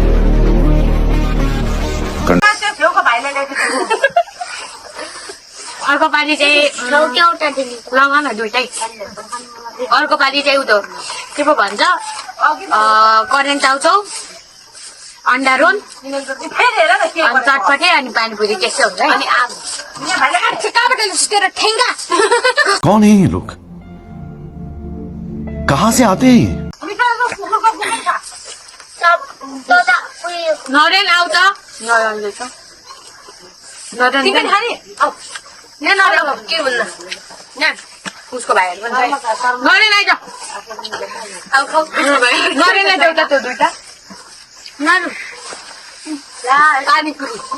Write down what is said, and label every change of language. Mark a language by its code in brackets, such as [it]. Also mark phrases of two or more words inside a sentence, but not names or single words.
[ne] अर्को पालि चाहिँ लगाउन दुइटै अर्को पालि चाहिँ उतो के पो भन्छ करेन्ट चाउचाउ अन्डा रोल अनि चटपटे अनि पानीपुरी त्यस्तै हुन्छ अनि [hi] कौन है ये लोग कहाँ से आते हैं ये? [ne] नरेन आउँछ के भन्नु उसको भाइहरू पनि नरेन आइज नरेनलाई देउता त्यो दुइटा नानु पानीपुरी